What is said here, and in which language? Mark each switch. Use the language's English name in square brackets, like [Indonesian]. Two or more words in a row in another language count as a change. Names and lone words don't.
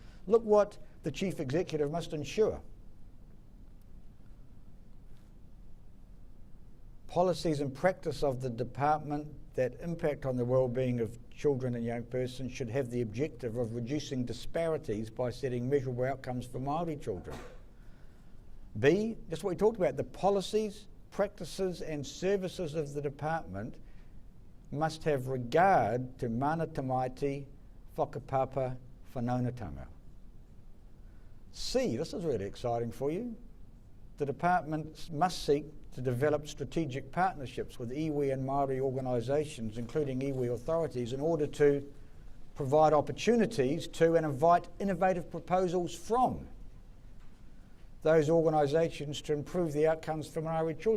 [English] Look what the Chief Executive must ensure. Policies and practice of the department that impact on the well-being of children and young persons should have the objective of reducing disparities by setting measurable outcomes for Māori children. B, just what we talked about, the policies, practices and services of the department must have regard to [Māori] mana tamaiti, whakapapa, whanaunatanga. [English] C, this is really exciting for you. The department must seek to develop strategic partnerships with iwi and Māori organisations, including iwi authorities, in order to provide opportunities to and invite innovative proposals from those organisations to improve the outcomes for Māori children.